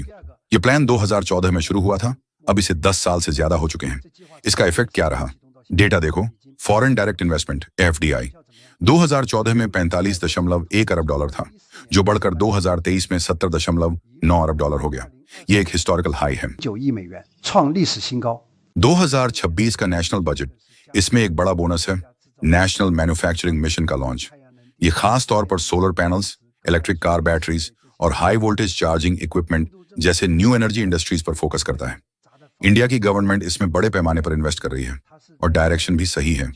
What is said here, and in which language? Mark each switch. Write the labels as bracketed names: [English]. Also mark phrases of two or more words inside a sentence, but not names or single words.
[Hindi] ये प्लान 2014 में शुरू हुआ था, अब इसे 10 साल से ज्यादा हो चुके हैं। इसका इफेक्ट क्या रहा? डेटा देखो। [English] foreign direct investment FDI [Hindi] 2014 में 45.1 अरब डॉलर था, जो बढ़कर 2023 में 70.9 अरब डॉलर हो गया। ये एक [English] historical high [Hindi] है। [Chinese] 9 亿美元，创历史新高。 [Hindi] 2026 का [English] national budget, [Hindi] इसमें एक बड़ा बोनस है, [English] national manufacturing mission [Hindi] का लॉन्च। ये खास तौर पर [English] solar panels, electric car batteries [Hindi] और [English] high voltage charging equipment [Hindi] जैसे [English] new energy industries [Hindi] पर फोकस करता है। इंडिया की गवर्नमेंट इसमें बड़े पैमाने पर इन्वेस्ट कर रही है और डायरेक्शन भी सही है।